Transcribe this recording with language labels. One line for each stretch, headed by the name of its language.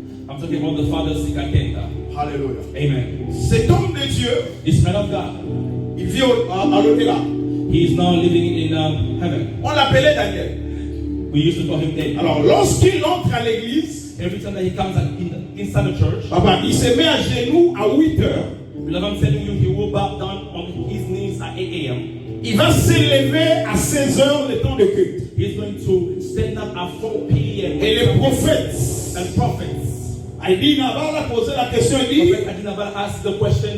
English: I'm talking about the Father Sikakenda. Alléluia. Amen.
French: Cet homme de Dieu,
English: This man of God,
French: il vit à l'au-delà.
English: he is now living in heaven.
French: On l'appelait Daniel.
English: We used to call him David.
French: Alors lorsqu'il entre à l'église,
English: Every time that he comes inside the church,
French: il se met à genoux à 8 heures.
English: beloved, I'm telling you, he will bow down on his knees at 8 a.m.
French: Il va s'élever à 16 heures le temps de culte.
English: He's going to stand up at 4 p.m.
French: Et les prophètes,
English: and prophets.
French: Aïdi Naval a posé la question, il dit,
English: Prophet Adinabal asked the question,